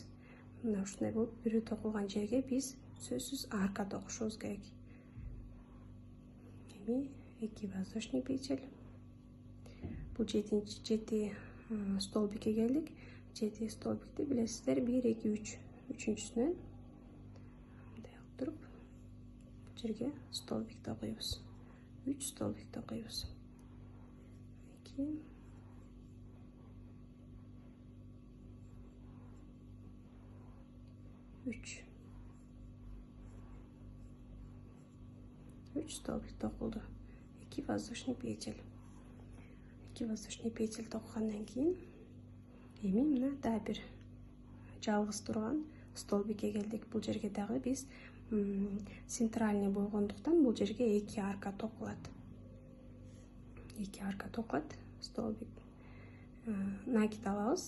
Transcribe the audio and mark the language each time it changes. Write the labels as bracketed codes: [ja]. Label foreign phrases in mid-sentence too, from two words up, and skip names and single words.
[ky] Мына ушундай болуп бирөө токулган жерге биз сөзсүз арка токушубуз керек. [ru] Эми 2 воздушный петель. [ky] Бул 7 столбикке келдик. 7 столбикти билесиздер, 1 2 3 үчүнчүсүнөн мындай кылып туруп бул жерге столбик токуйбуз. 3 столбик токуйбуз. 2 3 столбик токулду. 2 [ru] воздушный петель. [ky] 2 [ru] воздушный петель [ky] токугандан кийин эми мына дагы бир жалгыз турган столбикке келдик. Бул жерге дагы биз центральный болгондуктан бул жерге 2 арка токулат. 2 арка токулат. [ru] Столбик накид [ky] алабыз.